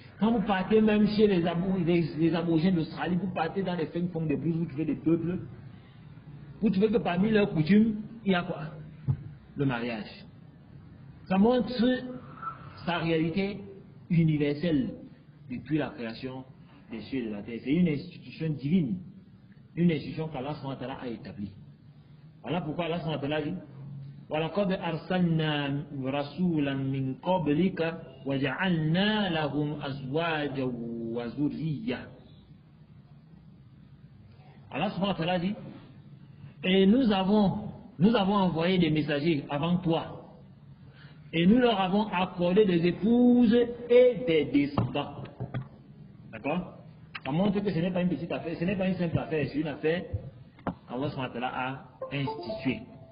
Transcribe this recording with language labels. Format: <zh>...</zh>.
<fr>Quand vous partez même chez les aborigènes d'Australie, vous partez dans les fins fonds de brousse, vous trouvez des peuples, vous trouvez que parmi leurs coutumes, il y a quoi? Le mariage. Ça montre sa réalité universelle depuis la création des cieux et de la terre. C'est une institution divine, une institution qu'Allah a établie. Voilà pourquoi Allah dit</fr> <ar>وَلَقَدْ أَرْسَلْنَا رَسُولًا مِنْ قَبْلِكَ وَجَعَلْنَا لَهُمْ أَزْوَاجًا وَذُرِّيَّةً.</ar> <fr>Allah dit, et nous avons envoyé des messagers avant toi, et nous leur avons accordé des épouses et des descendants. D'accord? Ça montre que ce n'est pas une petite affaire, ce n'est pas une simple affaire, c'est une affaire qu'Allah a instituée.</fr>